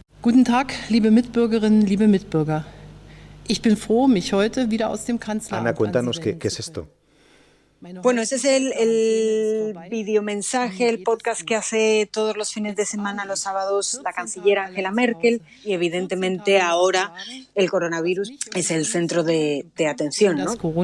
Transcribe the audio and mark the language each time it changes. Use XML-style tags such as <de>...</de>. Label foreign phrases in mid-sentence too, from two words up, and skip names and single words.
<de>Guten Tag, liebe Mitbürgerinnen, liebe Mitbürger. Ich bin froh, mich heute wieder aus dem Kanzleramt.</de> <es>Ana, cuéntanos qué es esto. Bueno, ese es el videomensaje, el podcast que hace todos los fines de semana, los sábados, la canciller Angela Merkel, y evidentemente ahora el coronavirus es el centro de atención, ¿no?</es>